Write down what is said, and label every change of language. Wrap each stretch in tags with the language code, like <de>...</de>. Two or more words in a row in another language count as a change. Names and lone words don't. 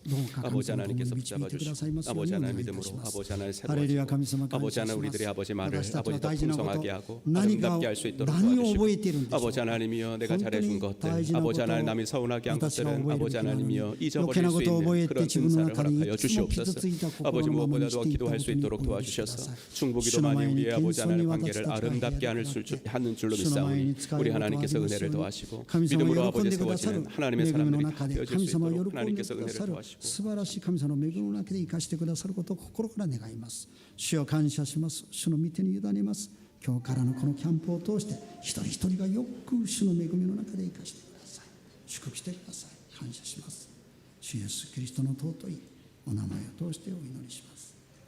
<ko>아버지 하나님께서 붙잡아 주시고 아버지 하나님 믿음으로 아버지 하나님 새로워지고 아버지 하나님 우리들의 아버지 말을 아버지 더 풍성하게 하고 아름답게 할 수 있도록 도와주시고 아버지 하나님이여 내가 잘해준 것들, 아버지 하나님 남이 서운하게 한 것들은 아버지 하나님이여 잊어버릴 수 있는 그런 은사를 허락하여 주시옵소서. 아버지 무엇보다도 기도할 수 있도록 도와주셔서 중보기도 많이 우리의 아버지 하나님 관계를 아름답게 하는 줄로 믿사오니 우리 하나님께서 은혜를 더하시고 믿음으로 아버지 세워지는 하나님의 사람들이 되어질 수 있도록 하나님께서 은혜를 더하시고</ko> <ja>素晴らしい神様の恵みの中で生かしてくださることを心から願います。主よ感謝します。主の御手に委ねます。今日からのこのキャンプを通して一人一人がよく主の恵みの中で生かしてください。祝福してください。感謝します。主イエスキリストの尊いお名前を通してお祈りします。</ja>